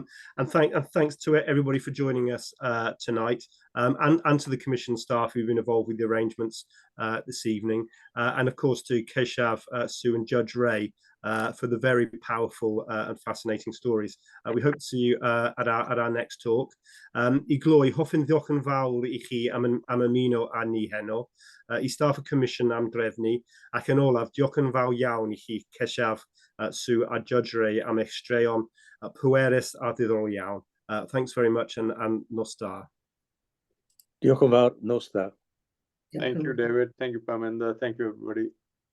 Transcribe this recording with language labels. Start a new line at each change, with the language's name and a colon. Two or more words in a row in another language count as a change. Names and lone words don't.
English: And thanks to everybody for joining us tonight, and to the Commission staff who've been involved with the arrangements this evening, and of course to Keshav, Sue, and Judge Ray for the very powerful and fascinating stories. We hope to see you at our next talk.
Welsh: I gloi hoffwn ddiolch yn fawr I chi am ymuno â ni heno, I staff y Comisiwn am drefnu, ac yn olaf diolch yn fawr iawn I chi, Keshav, Sue, a Judge Ray am eich straeon pwerus a diddorol iawn.
English: Thanks very much, and
Welsh: nos da. Diolch yn fawr, nos da.
English: Thank you, David. Thank you, Parminder. Thank you, everybody.